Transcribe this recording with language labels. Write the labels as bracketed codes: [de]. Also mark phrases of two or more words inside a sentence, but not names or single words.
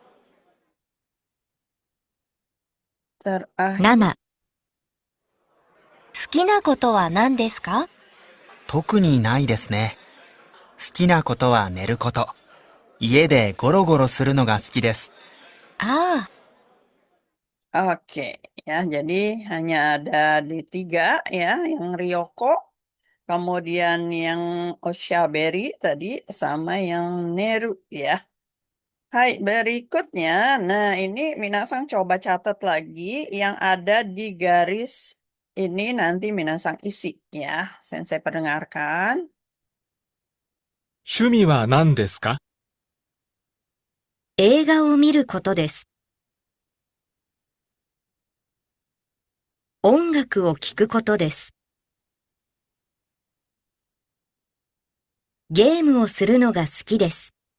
[id] Terakhir. [ja] 7、好きなことは何ですか？特にないですね。好きなことは寝ること。家でゴロゴロするのが好きです。ああ、 [id] Oke, ya. Jadi hanya ada di 3 ya, yang Ryoko, kemudian yang Oshaberi tadi, sama yang Neru ya. Hai, berikutnya. Nah, ini Minasang coba catat lagi yang ada di garis ini nanti Minasang isi ya. Sensei perdengarkan. [ja] 趣味は何ですか？映画を見ることです。音楽を聴くことです。ゲームをするのが好きです。